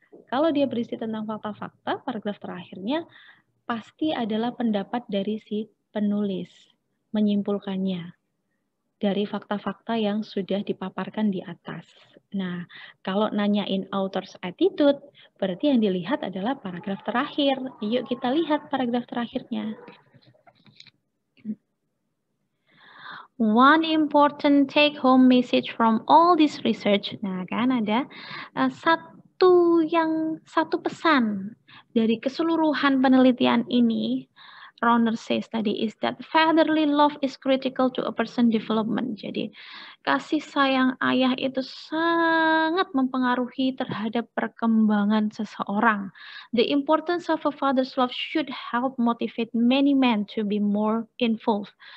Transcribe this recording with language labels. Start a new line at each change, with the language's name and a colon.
Indonesian: Kalau dia berisi tentang fakta-fakta, paragraf terakhirnya pasti adalah pendapat dari si penulis menyimpulkannya dari fakta-fakta yang sudah dipaparkan di atas. Nah, kalau nanyain author's attitude, berarti yang dilihat adalah paragraf terakhir. Yuk kita lihat paragraf terakhirnya.
English: One important take-home message from all this research.
Indonesian: Nah, kan ada satu pesan dari keseluruhan penelitian ini.
English: Rauner says tadi is that fatherly love is critical to a person development.
Indonesian: Jadi kasih sayang ayah itu sangat mempengaruhi terhadap perkembangan seseorang.
English: The importance of a father's love should help motivate many men to be more involved.